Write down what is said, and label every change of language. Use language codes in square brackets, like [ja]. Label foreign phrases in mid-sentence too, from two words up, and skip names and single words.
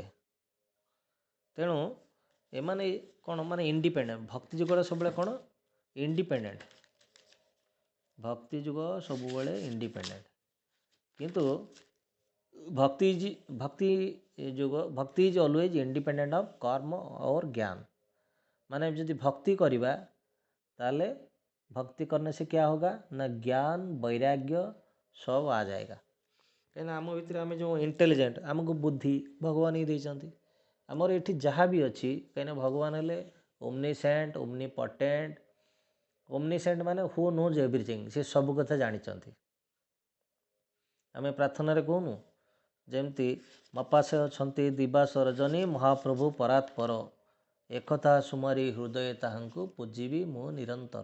[or] ତେଣୁ ଏମାନେ କ'ଣ ମାନେ ଇଣ୍ଡିପେଣ୍ଡେଣ୍ଟ। ଭକ୍ତି ଯୁଗଟା ସବୁବେଳେ କ'ଣ? ଇଣ୍ଡିପେଣ୍ଡେଣ୍ଟ। ଭକ୍ତି ଯୁଗ ସବୁବେଳେ ଇଣ୍ଡିପେଣ୍ଡେଣ୍ଟ। କିନ୍ତୁ ଭକ୍ତି [en] is always independent of [hi] कर्म और ज्ञान। [or] ମାନେ ଯଦି ଭକ୍ତି କରିବା ତାହେଲେ [hi] भक्ति करने से क्या होगा ना ज्ञान वैराग्य सब आ जाएगा। [or] କାହିଁକିନା ଆମ ଭିତରେ ଆମେ ଯେଉଁ ଇଣ୍ଟେଲିଜେଣ୍ଟ, ଆମକୁ ବୁଦ୍ଧି ଭଗବାନ ହିଁ ଦେଇଛନ୍ତି। ଆମର ଏଠି ଯାହା ବି ଅଛି, କାହିଁକିନା ଭଗବାନ ହେଲେ [en] omniscient, omnipotent. [or] ଓମନିସେଣ୍ଟ ମାନେ [en] who knows everything, [or] ସେ ସବୁ କଥା ଜାଣିଛନ୍ତି। ଆମେ ପ୍ରାର୍ଥନାରେ କହୁନୁ ଯେମିତି ମପାସେ ଅଛନ୍ତି ଦିବାସ ରଜନୀ ମହାପ୍ରଭୁ ପରାତ୍ପର, ଏକଥା ସୁମାରି ହୃଦୟ ତାହାଙ୍କୁ ପୂଜିବି ମୁଁ ନିରନ୍ତର।